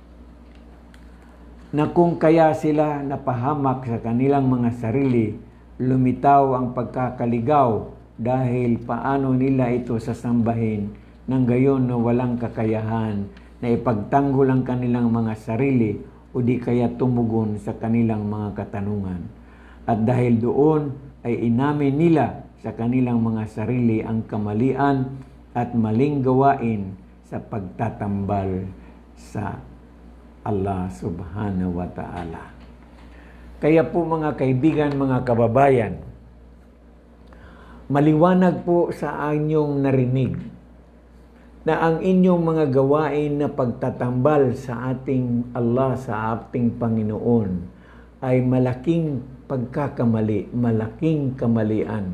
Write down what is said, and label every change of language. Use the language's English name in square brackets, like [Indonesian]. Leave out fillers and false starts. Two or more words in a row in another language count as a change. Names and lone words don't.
[Filipino] Na kung kaya sila napahamak sa kanilang mga sarili, lumitaw ang pagkakaligaw dahil paano nila ito sasambahin nang gayon na walang kakayahan na ipagtanggol ang kanilang mga sarili o di kaya tumugon sa kanilang mga katanungan. At dahil doon ay inamin nila sa kanilang mga sarili ang kamalian at maling gawain sa pagtatambal sa Allah [Arabic] سبحانه وتعالى. [Filipino] Kaya po mga kaibigan, mga kababayan, Maliwanag po sa inyong narinig na ang inyong mga gawain na pagtatambal sa ating Allah, sa ating Panginoon, ay malaking pagkakamali, malaking kamalian.